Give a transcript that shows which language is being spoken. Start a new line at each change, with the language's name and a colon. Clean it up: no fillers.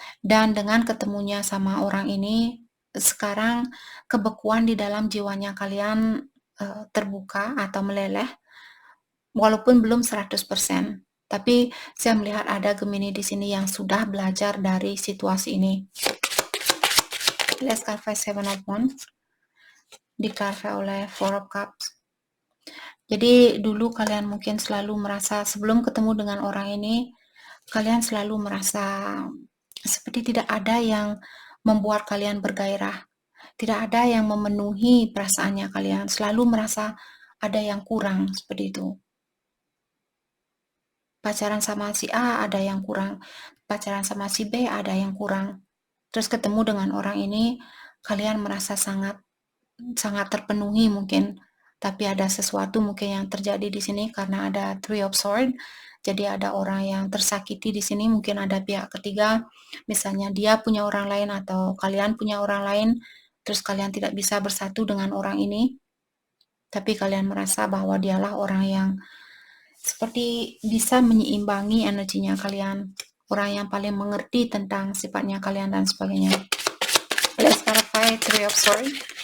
Indonesian: Dan dengan ketemunya sama orang ini, sekarang kebekuan di dalam jiwanya kalian terbuka atau meleleh, walaupun belum 100%. Tapi saya melihat ada Gemini di sini yang sudah belajar dari situasi ini.
English: Let's clarify Seven of Wands.
Indonesian: Diklarify oleh Four of Cups. Jadi dulu kalian mungkin selalu merasa, sebelum ketemu dengan orang ini, kalian selalu merasa seperti tidak ada yang membuat kalian bergairah. Tidak ada yang memenuhi perasaannya kalian. Selalu merasa ada yang kurang, seperti itu. Pacaran sama si A ada yang kurang. Pacaran sama si B ada yang kurang. Terus ketemu dengan orang ini, kalian merasa sangat terpenuhi mungkin. Tapi ada sesuatu mungkin yang terjadi di sini karena ada Three of Swords. Jadi ada orang yang tersakiti di sini, mungkin ada pihak ketiga. Misalnya dia punya orang lain atau kalian punya orang lain, terus kalian tidak bisa bersatu dengan orang ini. Tapi kalian merasa bahwa dialah orang yang seperti bisa menyeimbangi energinya kalian. Orang yang paling mengerti tentang sifatnya kalian dan sebagainya.
English: Let's clarify Three of Swords.